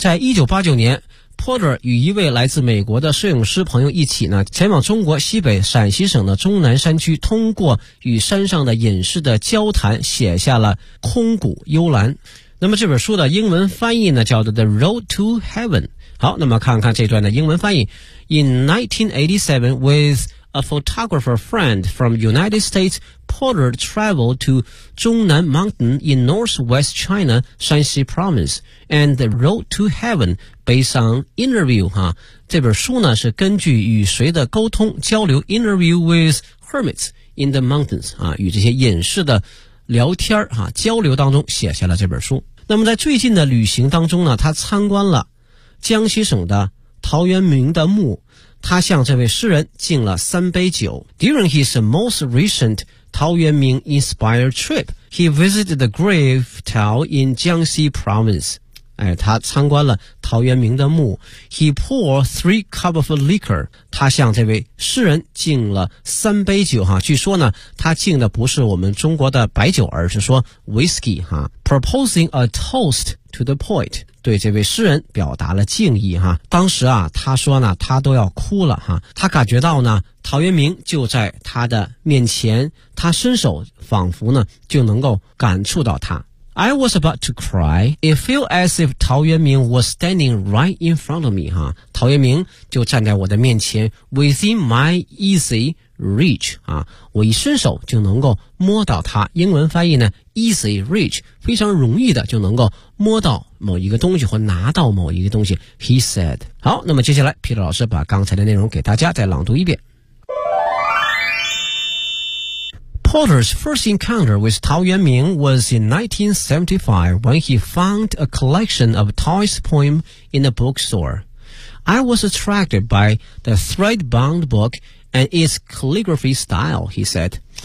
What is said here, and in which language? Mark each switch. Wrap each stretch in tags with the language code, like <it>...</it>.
<zh>在1989年Porter 与一位来自美国的摄影师朋友一起呢，前往中国西北陕西省的终南山区，通过与山上的隐士的交谈，写下了《空谷幽兰》。那么这本书的英文翻译呢，叫做《The Road to Heaven》。好，那么看看这段的英文翻译。</zh> <en>In 1987, with a photographer friend from United States, Porter traveled to Zhongnan Mountain in northwest China, Shanxi Province, and The Road to Heaven. Based on interview,</en> <zh>这本书呢是根据与谁的沟通交流</zh> <en>interview with hermits in the mountains,</en> <zh>与这些隐士的聊天，交流当中写下了这本书。那么在最近的旅行当中呢，他参观了江西省的陶渊明的墓，他向这位诗人敬了三杯酒。</zh> <en>During his most recent 陶渊明 inspired trip. He visited the grave Tao in Jiangxi province.</en> <zh>哎，他参观了陶渊明的墓。</zh> <en>He poured 3 cups of liquor.</en> <zh>他向这位诗人敬了3杯酒哈。据说呢，他敬的不是我们中国的白酒，而是说 whiskey 哈。</zh> <en>Proposing a toast to the poet.</en> <zh>对这位诗人表达了敬意哈。当时啊，他说呢，他都要哭了哈。他感觉到呢，陶渊明就在他的面前，他伸手仿佛呢就能够感触到他。</zh> <en>I was about to cry. It felt as if 陶渊明 was standing right in front of me.</en> <zh>哈，陶渊明就站在我的面前 ，</zh> <en>within my easy reach.</en> <zh>啊，我一伸手就能够摸到他。英文翻译呢 ，</zh> <en>easy reach，</en> <zh>非常容易的就能够摸到某一个东西或拿到某一个东西。</zh> <en>He said.</en> <zh>好，那么接下来 ，Peter 老师把刚才的内容给大家再朗读一遍。</zh> <en>Potter's first encounter with Tao Yuanming was in 1975 when he found a collection of Tao's poems in a bookstore. I was attracted by the thread-bound book and its calligraphy style, he said.</en>